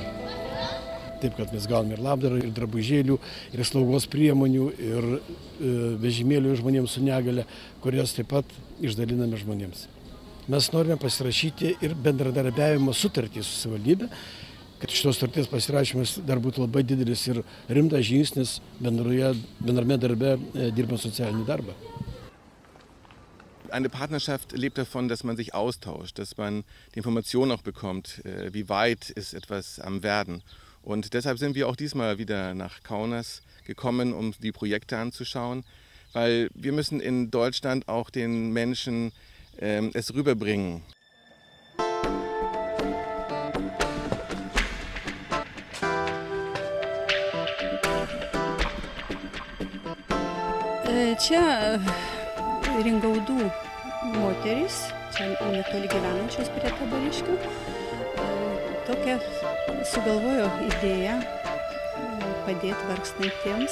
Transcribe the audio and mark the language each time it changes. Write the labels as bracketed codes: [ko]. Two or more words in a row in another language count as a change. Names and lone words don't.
[lt] Taip, kad mes gauname ir labdarą, ir drabužėlių, ir slaugos priemonių, ir vežimėlių žmonėms su negale, kurias taip pat išdaliname žmonėms. Mes norime pasirašyti ir bendradarbiavimo sutartį su savivaldybė, kad šitos sutarties pasirašymas dar būtų labai didelis ir rimtas žingsnis bendrame darbe dirbant socialinį darbą. [de] Eine Partnerschaft lebt davon, dass man sich austauscht, dass man die Information auch bekommt, wie weit ist etwas am Werden. Und deshalb sind wir auch diesmal wieder nach Kaunas gekommen, um die Projekte anzuschauen, weil wir müssen in Deutschland auch den Menschen es rüberbringen. [lt] Čia Ringaudų moterys, čia netoli gyvenančios prie Taboriškių, tokia sugalvojo idėją padėti vargstantiems.